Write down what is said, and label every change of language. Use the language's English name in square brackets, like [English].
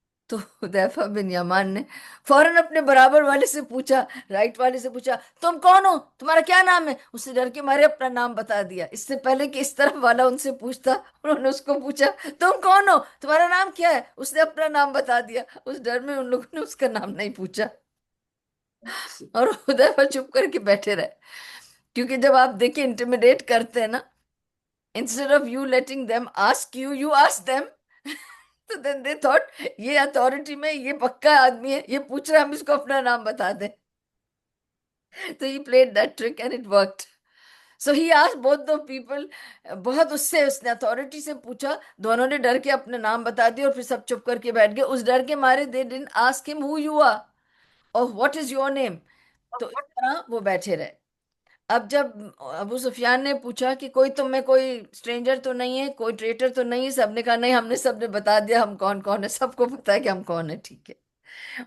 [Urdu] تو حذیفہ بن یمان نے فوراً اپنے برابر والے سے پوچھا، رائٹ والے سے پوچھا، تم کون ہو، تمہارا کیا نام ہے؟ اس نے ڈر کے مارے اپنا نام بتا دیا، اس سے پہلے کہ اس طرف والا ان سے پوچھتا انہوں نے اس کو پوچھا تم کون ہو، تمہارا نام کیا ہے، اس نے اپنا نام بتا دیا، اس ڈر میں ان لوگوں نے اس کا نام نہیں پوچھا، اور حذیفہ چپ کر کے بیٹھے رہے، کیونکہ جب آپ دیکھیں انٹیمیڈیٹ کرتے ہیں نا، [English] Instead of you letting them ask you, you ask them. [Urdu] تو [English] then they thought [Urdu] یہ اتھارٹی میں یہ پکا آدمی ہے، یہ پوچھ رہا ہے، ہم اس کو اپنا نام بتا دیں. [English] تو he played that trick and it worked. So he asked both the people. [Urdu] بہت اس نے اتھارٹی سے پوچھا، دونوں نے ڈر کے اپنے نام بتا دیا اور پھر سب چپ کر کے بیٹھ گئے، اس ڈر کے مارے [English] they didn't ask him who you are or what is your name. [Urdu] تو اس طرح وہ بیٹھے رہے. اب جب ابو سفیان نے پوچھا کہ کوئی تم میں کوئی اسٹرینجر تو نہیں ہے، کوئی ٹریٹر تو نہیں ہے، سب نے کہا نہیں، ہم نے سب نے بتا دیا ہم کون کون ہے، سب کو پتا ہے کہ ہم کون ہے. ٹھیک ہے.